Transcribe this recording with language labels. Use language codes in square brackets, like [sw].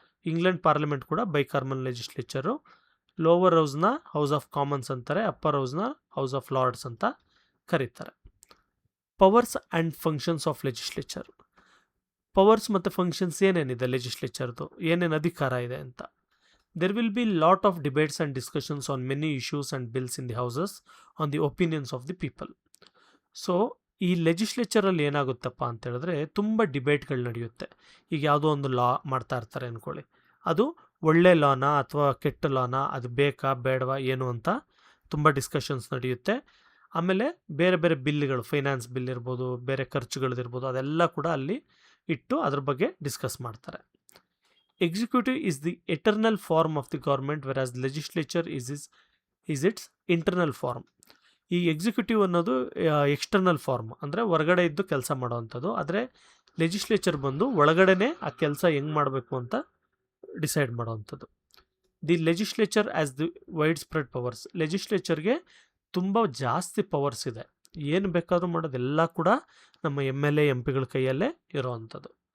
[kn] England parliament ಕೂಡ ಬೈಕಾರ್ಮಲ್ legislature. Lower ಹೌಸ್ನ house of Commons ಅಂತಾರೆ, upper ಹೌಸ್ನ house of lords ಅಂತ ಕರೀತಾರೆ. Powers and functions of legislature. Powers ಮತ್ತು functions ಏನೇನಿದೆ ಲೆಜಿಸ್ಲೇಚರ್ದು, ಏನೇನು ಅಧಿಕಾರ ಇದೆ ಅಂತ. [en] There will be lot of debates and discussions on many issues and bills in the houses on the opinions of the people. [kn] So ಈ ಲೆಜಿಸ್ಲೇಚರಲ್ಲಿ ಏನಾಗುತ್ತಪ್ಪ ಅಂತ ಹೇಳಿದ್ರೆ ತುಂಬ ಡಿಬೇಟ್ಗಳು ನಡೆಯುತ್ತೆ. ಈಗ ಯಾವುದೋ ಒಂದು ಲಾ ಮಾಡ್ತಾ ಇರ್ತಾರೆ ಅಂದ್ಕೊಳ್ಳಿ, ಅದು ಒಳ್ಳೆ ಲಾನ ಅಥವಾ ಕೆಟ್ಟ ಲಾನ, ಅದು ಬೇಕಾ ಬೇಡವಾ ಏನು ಅಂತ ತುಂಬ ಡಿಸ್ಕಷನ್ಸ್ ನಡೆಯುತ್ತೆ. ಆಮೇಲೆ ಬೇರೆ ಬೇರೆ ಬಿಲ್ಗಳು, ಫೈನಾನ್ಸ್ ಬಿಲ್ ಇರ್ಬೋದು, ಬೇರೆ ಖರ್ಚುಗಳದಿರ್ಬೋದು, ಅದೆಲ್ಲ ಕೂಡ ಅಲ್ಲಿ ಇಟ್ಟು ಅದ್ರ ಬಗ್ಗೆ ಡಿಸ್ಕಸ್ ಮಾಡ್ತಾರೆ. [en] Executive is the eternal form of the government, whereas legislature is its internal form. [kn] ಈ ಎಕ್ಸಿಕ್ಯೂಟಿವ್ ಅನ್ನೋದು ಎಕ್ಸ್ಟರ್ನಲ್ ಫಾರ್ಮ್, ಅಂದರೆ ಹೊರಗಡೆ ಇದ್ದು ಕೆಲಸ ಮಾಡೋವಂಥದ್ದು. ಆದರೆ ಲೆಜಿಸ್ಲೇಚರ್ ಬಂದು ಒಳಗಡೆನೇ ಆ ಕೆಲಸ ಹೆಂಗೆ ಮಾಡಬೇಕು ಅಂತ decide ಮಾಡೋವಂಥದ್ದು. [en] The legislature as the widespread powers. [kn] ಲೆಜಿಸ್ಲೇಚರ್ಗೆ ತುಂಬ ಜಾಸ್ತಿ ಪವರ್ಸ್ ಇದೆ, ಏನು ಬೇಕಾದರೂ ಮಾಡೋದೆಲ್ಲ ಕೂಡ ನಮ್ಮ MLA MP ಗಳ ಕೈಯಲ್ಲೇ ಇರೋವಂಥದ್ದು.